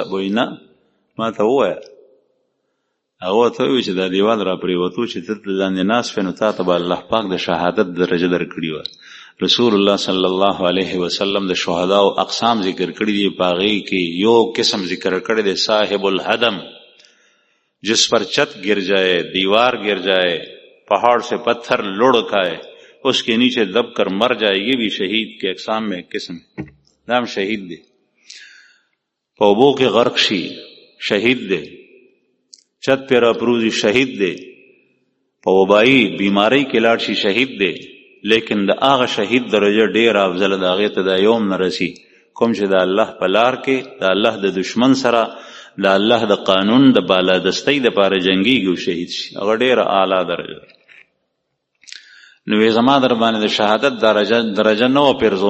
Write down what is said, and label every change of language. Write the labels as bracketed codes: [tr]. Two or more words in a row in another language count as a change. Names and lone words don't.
[ps] وایي نه ما ته ووایه. هغه ورته وایي چې دا دیوال را پرېوتو چې ته لاندې ناست وې نو تا ته به الله پاک د شهادت درجه درکړې وه. رسول الله صلی الله علیه وسلم د شهداو اقسام ذکر کړي دي، په هغې کې یو قسم ذکر کړی دی [ar] صاحب الهدم، [ur] جس پر چت گر جائے، دیوار گر جائے، پہاڑ سے پتھر لڑ کھائے، اس کے نیچے دب کر مر جائے. یہ بھی شہید کے اقسام میں ایک قسم ہے. [ps] نام شہید دے. پوبو کے غرق شی شہید دے، چت پہ راپروزی شہید دے، پوبائی بیماری کے لاړ شي شہید دے. لیکن د هغه شهید درجه ډیر افضل د هغې ته دا یوم نه رسي کوم چې د الله په لار کې د الله د دشمن سره د الله د قانون د بالادستۍ دپاره جنګېږي او شهید شي. هغه ډیره اعلی درجه. نو وی زما در باندې د شهادت درجه نه وه پېرزو.